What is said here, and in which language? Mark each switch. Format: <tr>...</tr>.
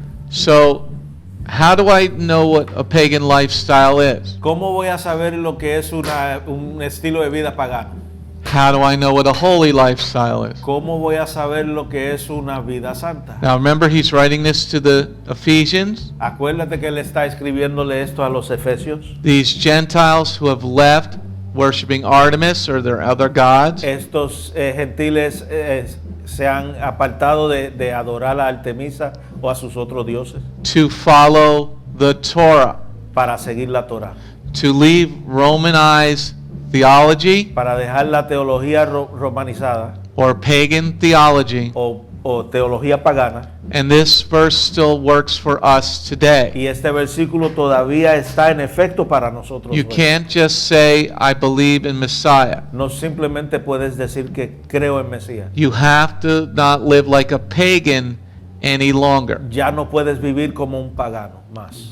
<en>So how do I know what a pagan lifestyle is?</en> <es>¿Cómo voy a saber lo que es un estilo de vida pagano?</es> <en>How do I know what a holy lifestyle is?</en> <es>¿Cómo voy a saber lo que es una vida santa?</es> <en>Now remember, he's writing this to the Ephesians,</en> <es>Acuérdate que él está escribiéndole esto a los efesios.</es> <en>these Gentiles who have left worshiping Artemis or their other gods,</en> <es>Estos gentiles se han apartado de adorar a Artemisa o a sus otros dioses</es> <en>to follow the Torah,</en> <es>para seguir la Torah,</es> <en>to leave Romanized theology</en> <es>para dejar la teología romanizada</es> <en>or pagan theology.</en> <es>o teología pagana.</es> <en>And this verse still works for us today.</en> <es>Y este versículo todavía está en efecto para nosotros.</es> <en>You</en> <es>hoy.</es> <en>can't just say, I believe in Messiah.</en> <es>No simplemente puedes decir que creo en Mesías.</es> <en>You have to not live like a pagan any longer.</en> <es>Ya no puedes vivir como un pagano más.</es>